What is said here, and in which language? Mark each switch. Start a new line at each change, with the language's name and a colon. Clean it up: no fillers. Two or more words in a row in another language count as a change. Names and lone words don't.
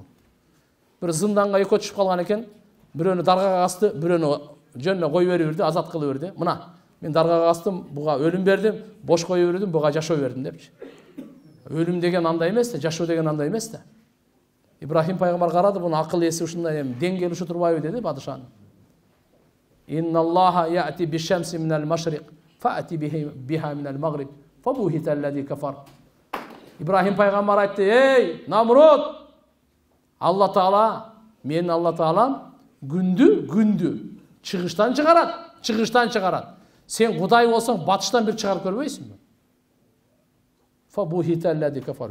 Kyrgyz: Бир зынданга экөө түшүп калган экен, бирөөнү даргага асты, бирөөнү жөнүнө коюп берди, азат кылып берди. Мына, мен даргага астым, буга өлүм бердим, бош коюп бердим, буга жашоо бердим депчи. Өлүм деген андай эмес да, жашоо деген андай эмес да. Ибрахим пайгамбар карады, буну акыл эси ушундай деңгели ушу турбайбы деди падышаны.
Arabic: إن الله يأتي بالشمس من المشرق فأت بها من المغرب فبهت الذي كفر.
Kyrgyz: Ибрахим пайгамбар айтты: "Эй, Намруд! Алла Таала, мен Алла Таалам күндү чыгыштан чыгарат. Сен Кудай болсоң, батыштан бир чыгарып көрбөйсүңбү?
Arabic: فبهت الذي كفر.